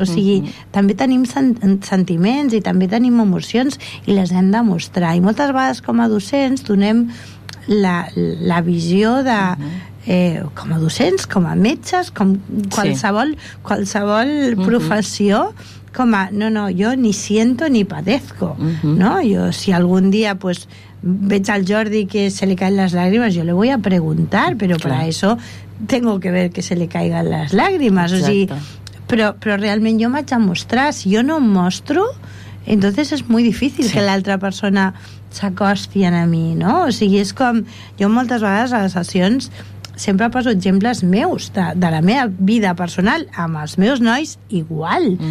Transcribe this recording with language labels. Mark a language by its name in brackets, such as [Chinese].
[Catalan] O sigui, també tenim sentiments i també tenim emocions i les hem de mostrar. I moltes vegades com a docents donem la visió de... com a docents, com a metges, com qualsevol professió, com a... No, no, jo [Spanish] ni siento ni padezco. [Catalan] No? Jo, si algun dia, pues... veig al [Spanish] Jordi que se le caen las lágrimas, yo le voy a preguntar, pero claro, para eso tengo que ver que se le caigan las lágrimas. Exacto. [Catalan] O sigui, però realment jo m'haig de mostrar. Si jo no em mostro, [Spanish] entonces es muy difícil, [Catalan] sí, que l'altra persona s'acosti a mi, no? O sigui, és com... Jo moltes vegades a les sessions sempre poso exemples meus, de la meva vida personal, amb els meus nois igual.